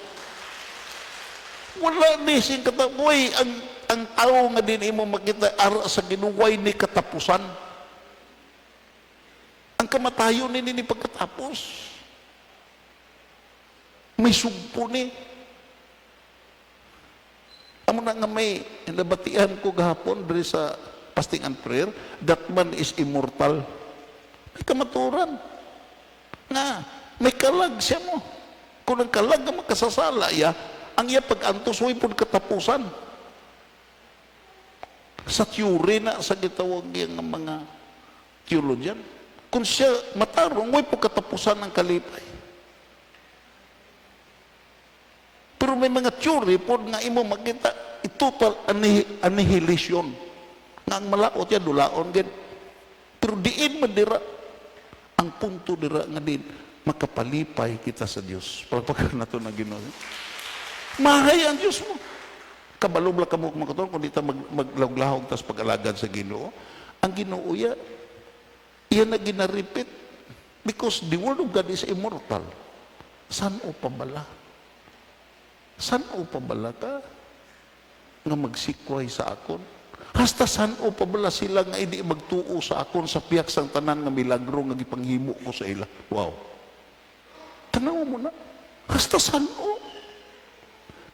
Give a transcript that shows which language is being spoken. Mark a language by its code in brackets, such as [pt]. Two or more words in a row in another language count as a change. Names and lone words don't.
[hil] Wala ni sing katapoy, ang tao nga din imo makita, ara sa ginuway ni katapusan. Ang kamatayon ni pagkatapos. May sugpo ni. Amo na nga may nabatian ko gahapon dari sa [en] fasting and prayer, that man is immortal. [hil] May kamaturan. Nga, may kalag siya mo. Kung ang kalag nga makasasala, ang iya pag-antos, huwag po katapusan. Sa theory na, sa gitawag yung mga theologian. Kung siya matarong, huwag po katapusan ng kalipay. Pero may mga theory po nga imo makita, [en] total annihilation. [hil] Nga ang malaot yan, dulaon din. Pero diin madira, ang punto dira nga din, makapalipay kita sa Diyos. Pagpagkan na ito na Ginoo. Mahay ang Diyos mo. Kabalobla ka mo kumakaton, kung di ta maglahog tas pag-alagad sa Ginoo. Ang Ginoo iya na ginaripit. [en] Because the word of God is immortal. [hil] San o pabala? San o pabala ka nga magsikway sa akon? Hasta san o pabala sila nga hindi magtuo sa akon sa piyak sang tanan nga milagro nga gipanghimo ko sa ila. Wow. Tanaw mo na. Hasta san o?